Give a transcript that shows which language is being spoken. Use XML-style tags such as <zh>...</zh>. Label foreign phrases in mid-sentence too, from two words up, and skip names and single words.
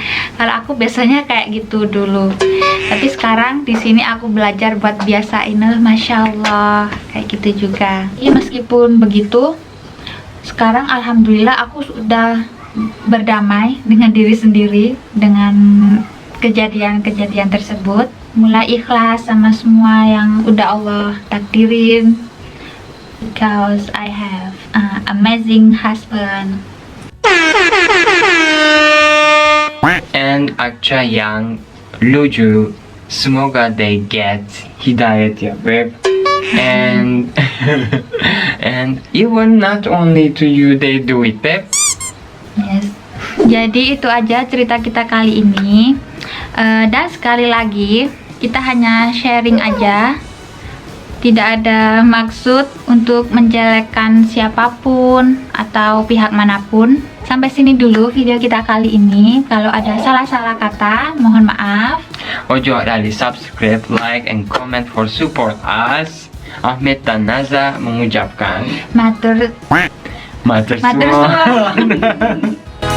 <id>Kalau aku biasanya kayak gitu dulu. Tapi sekarang di sini aku belajar buat biasain,</id> <ar>Masya Allah,</ar> <id>kayak gitu juga. Ya meskipun begitu, sekarang alhamdulillah aku sudah berdamai dengan diri sendiri dengan kejadian-kejadian tersebut. Mulai ikhlas sama semua yang udah Allah takdirin.</id> <en>Because I have an amazing husband.</en> <id>And Akca yang lucu, semoga</id> <en>they get</en> <id>hidayat ya Beb.</id> <en>And and even not only to you they do it Beb. Yes.</en> <id>Jadi itu aja cerita kita kali ini. Dan sekali lagi kita hanya sharing aja. Tidak ada maksud untuk menjelekkan siapapun atau pihak manapun. Sampai sini dulu video kita kali ini. Kalau ada salah-salah kata, mohon maaf.</id> <en>Ojo dari subscribe, like, and comment for support us.</en> <id>Ahmed dan Naza mengucapkan</id> <jv>Matur Matur Matur suwun. suwun.</jv>